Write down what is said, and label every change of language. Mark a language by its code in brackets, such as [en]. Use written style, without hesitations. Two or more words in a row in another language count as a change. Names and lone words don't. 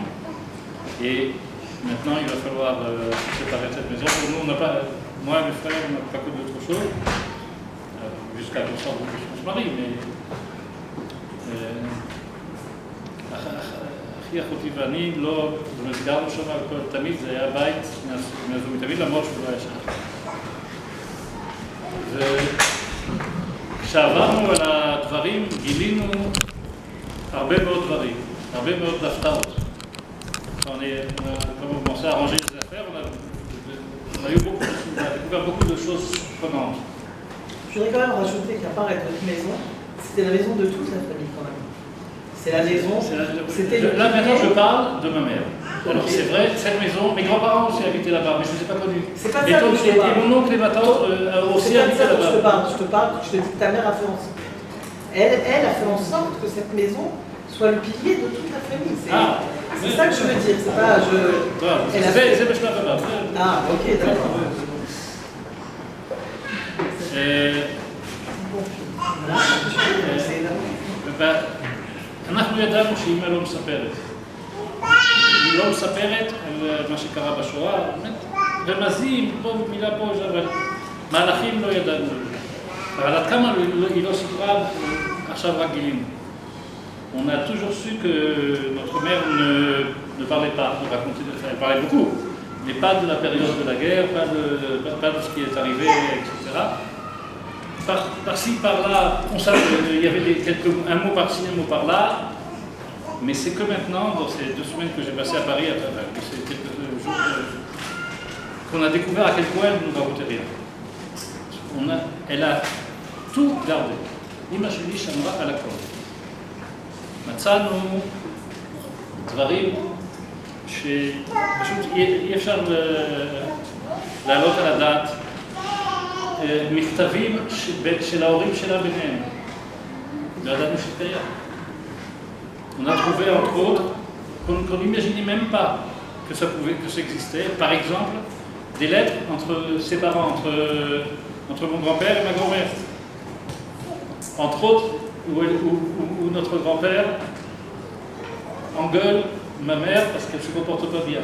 [fr] Et maintenant, il va falloir se séparer de cette maison. Pour nous, on n'a pas, moi et mes frères, on n'a pas connu d'autre chose, jusqu'à qu'on se marie, mais [he] אחי, אחותי ואני לא, גרנו שם תמיד, זה היה בית מהזו מתמיד, למרות שהוא לא היה שם. כשעברנו על הדברים, גילינו הרבה מאוד דברים, הרבה מאוד הפתעות. [fr] Comme on commençait à ranger les affaires, on a découvert beaucoup de choses prenantes. Je voudrais quand même rajouter qu'à part être notre maison, c'était la maison de toute la famille quand même. C'est la maison. Là maintenant je parle de ma mère. Alors c'est vrai, cette maison, mes grands-parents aussi habitaient là-bas, mais je ne les ai pas connus. C'est pas ça que je te parle. Et mon oncle et ma tante aussi habitaient là-bas. Je te parle, je te dis que ta mère a fait en sorte. Elle a fait en sorte que cette maison soit le pilier de toute la famille. C'est ça que je veux dire, c'est pas [he] זה בשלב הבא. [fr] ok, d'accord. [he] אנחנו ידענו שאמא לא מספרת. היא לא מספרת על מה שקרה בשואה, רמזים, פה מילה פה, אבל מהלכים לא ידענו. אבל עד כמה היא לא סיפרה, עכשיו רק גילינו. [fr] On a toujours su que notre mère ne parlait pas, ne racontait, elle parlait beaucoup, mais pas de la période de la guerre, pas de ce qui est arrivé, etc. Par-ci, par-là, on savait qu'il y avait un mot par-ci, un mot par-là, mais c'est que maintenant, dans ces 2 semaines que j'ai passées à Paris, ces quelques jours, qu'on a découvert à quel point elle ne nous racontait rien. Elle a tout gardé. [he] אמא שלי שמרה על הכל. מצאנו דברים שפשוט אי אפשר להעלות על הדעת, מכתבים של ההורים שלה ביניהם. לא ידענו שקיים. [fr] On a trouvé entre autres qu'on n'imaginait même pas que ça existait. Par exemple, des lettres entre ses parents, entre mon grand-père et ma grand-mère. Entre autres, où notre grand-père engueule ma mère parce qu'elle ne se comporte pas bien.